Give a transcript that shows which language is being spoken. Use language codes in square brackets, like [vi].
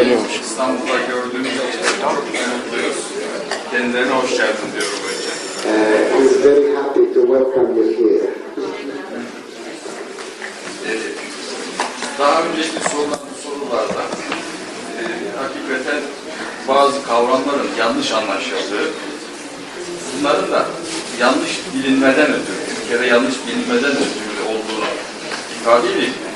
[tr] Önce İstanbul'da gördüğümüz için çok mutluyuz. Kendilerine hoş geldin diyorum önce. [en] He's very happy to welcome you here. [tr] Daha önceki sorulan sorularda hakikaten bazı kavramların yanlış anlaşıldığı, bunların da yanlış bilinmeden ötürü, bir kere yanlış bilinmeden ötürü olduğunu ifade edeyim.